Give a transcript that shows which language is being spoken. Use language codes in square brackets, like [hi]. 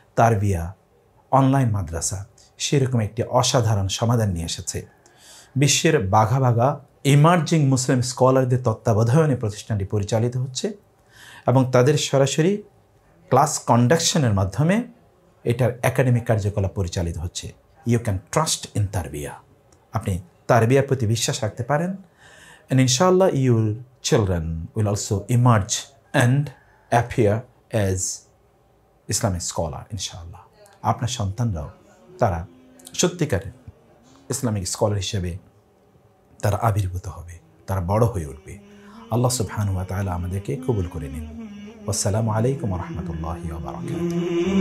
[bn] Tarbiya online মাদ্রাসা সেরকম একটি অসাধারণ সমাধান নিয়ে এসেছে। বিশ্বের বাঘা বাঘা ইমার্জিং মুসলিম স্কলারদের তত্ত্বাবধানে প্রতিষ্ঠানটি পরিচালিত হচ্ছে এবং তাদের সরাসরি ক্লাস কন্ডাকশনের মাধ্যমে এটার একাডেমিক কার্যকলাপ পরিচালিত হচ্ছে। [en] you can trust in Tarbiya, [bn] আপনি তারবিয়ার প্রতি বিশ্বাস রাখতে পারেন, [en] and inshallah your children will also emerge and appear as Islamic scholar inshallah. [bn] আপনার সন্তানরাও তারা সত্যিকারের ইসলামিক স্কলার হিসেবে তারা আবির্ভূত হবে, তারা বড় হয়ে উঠবে। আল্লাহ সুবহানাহু ওয়া তাআলা আমাদেরকে কবুল করে নিন। আসসালামু আলাইকুম ওয়া রাহমাতুল্লাহি ওয়া বারাকাতুহু।